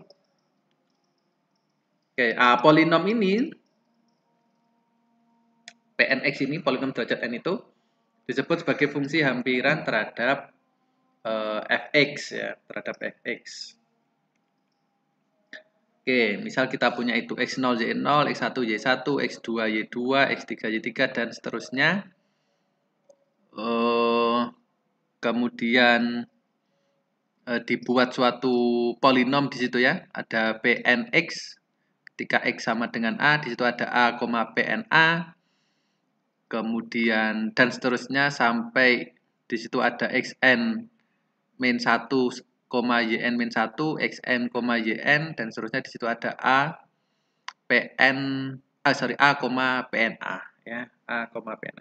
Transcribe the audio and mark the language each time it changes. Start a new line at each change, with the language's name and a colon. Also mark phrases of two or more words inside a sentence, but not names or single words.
Indonesian: Oke, polinom ini pnx ini, polinom derajat n itu disebut sebagai fungsi hampiran terhadap fx ya, terhadap fx. Oke, misal kita punya itu x0 y0, x1 y1, x2 y2, x3 y3 dan seterusnya. Kemudian dibuat suatu polinom di situ ya, ada Pnx. Ketika x sama dengan a, di situ ada a, Pna. Kemudian dan seterusnya sampai di situ ada xn min 1, yn min 1, xn, yn dan seterusnya di situ ada a, pna ya, a, pna.